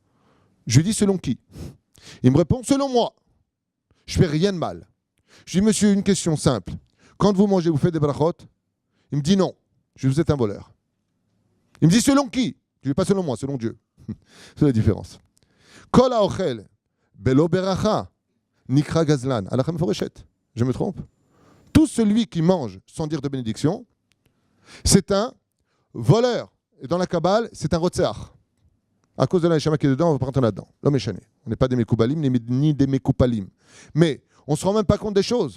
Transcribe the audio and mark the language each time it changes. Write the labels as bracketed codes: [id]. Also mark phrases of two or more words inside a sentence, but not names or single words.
[fr] Je lui dis, selon qui? Il me répond, selon moi. Je fais rien de mal. Je dis, monsieur, une question simple. Quand vous mangez, vous faites des brachot? Il me dit non. Je dis, vous êtes un voleur. Il me dit, selon qui? Je dis, pas selon moi, selon Dieu. C'est la différence. [he] כל האוכל בלא ברכה נקרא גזלן. Alachem foreshet. [fr] Je me trompe? Tout celui qui mange sans dire de bénédiction, c'est un voleur. Et dans la Kabbale, c'est un rotzeach. À cause de la neshama qui est dedans, on ne va pas rentrer là-dedans. L'homme est chané. On n'est pas des mekoubalim ni des mekoupalim. Mais on ne se rend même pas compte des choses.